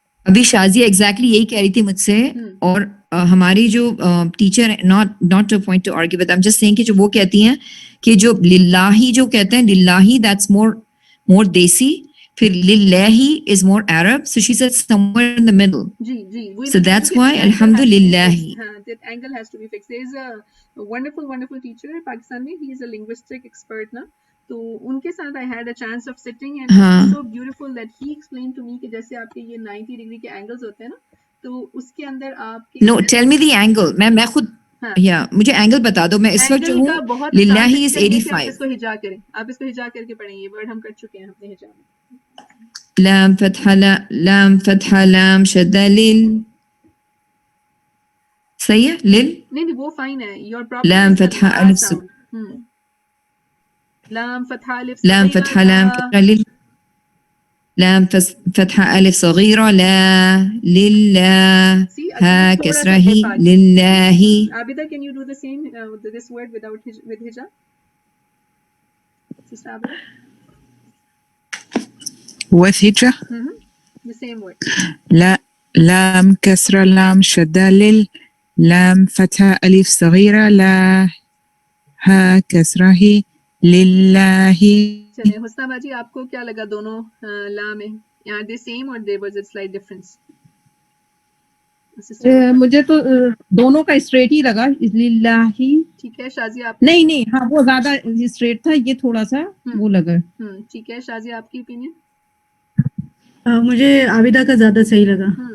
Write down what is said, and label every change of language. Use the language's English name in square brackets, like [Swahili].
[Hindi] अभी शाजिया एग्जैक्टली यही कह रही थी मुझसे, और हमारी जो टीचर है, [English] not to point to argue with, I am just saying [Hindi] कि जो वो कहती हैं कि जो लिल्लाही जो कहते हैं, लिल्लाही दैट्स मोर देसी, फिर लिल्लाही is more Arab, [English] So she said somewhere in the middle. [Hindi] Ji ji, [English] So that's why alhamdulillahi. that angle has to be fixed. There is a wonderful teacher in Pakistan में, he is a linguistic expert ना, [Hindi] तो उनके साथ [English] I had a chance of sitting and it was so beautiful that he explained to me [Hindi] कि जैसे आपके ये 90 degree के एंगल्स होते हैं ना, तो उसके अंदर आपके [English] No, tell me the angle. [Hindi] मैं खुद या मुझे एंगल बता दो। मैं इस वक्त जो हूँ लिल्लाही इज 85। इसको हिजा करें, आप इसको हिजा करके पढ़ें, ये वर्ड हम कर चुके हैं अपने हिजा में। लाम फतहा लाम शद्दा लिल, सही है? लिल नहीं वो फाइन है, योर प्रॉब्लम लाम फतहा अलिफ लाम फतहा अलिफ लाम फतहा लाम कसरा लिल लाम फतहा अलिफ सगीरा ला लिल्लाह हा कसरा ही लिल्लाही। [English] Abida, can you do the same this word with hijab? Sister Abida? With hijra? The same word. [Arabic] لام كسرة لام شدة لل لام فتحة ألف صغيرة لا ها كسرة هي لله. [Hindi] चलिए हुस्ना बाजी, आपको क्या लगा दोनों ला में? [English] Are they same or there was a slight difference? [Hindi] मुझे तो दोनों का स्ट्रेट ही लगा, लिल्लाही। ठीक है शाजिया, आप नहीं हाँ, वो ज्यादा स्ट्रेट था, ये थोड़ा सा वो लगा। ठीक है शाजिया, आपकी ओपिनियन? मुझे आबिदा का ज्यादा सही लगा।